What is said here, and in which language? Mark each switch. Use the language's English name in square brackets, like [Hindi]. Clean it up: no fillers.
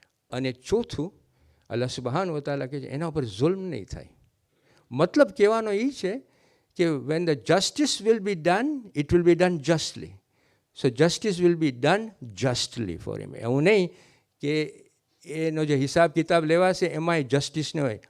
[Gujarati] અને ચોથું, અલ્લાહ સુબહાન વ તઆલા કહે છે એના ઉપર જુલ્મ નહીં થાય. મતલબ કહેવાનો એ છે કે [English] when the justice will be done, it will be done justly. So justice will be done justly for him. [Gujarati] એવું નહીં કે એનો જે હિસાબ કિતાબ લેવાશે એમાંય જસ્ટિસ ન હોય.